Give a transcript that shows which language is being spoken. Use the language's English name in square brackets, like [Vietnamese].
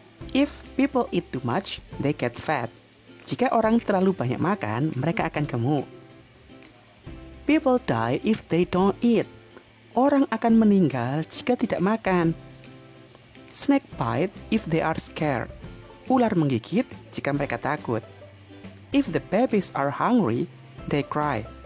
[English] If people eat too much, they get fat. [Indonesian] Jika orang terlalu banyak makan, mereka akan gemuk. [English] People die if they don't eat. [Indonesian] Orang akan meninggal jika tidak makan. [English] Snake bite if they are scared. [Indonesian] Ular menggigit jika mereka takut. [English] If the babies are hungry, they cry.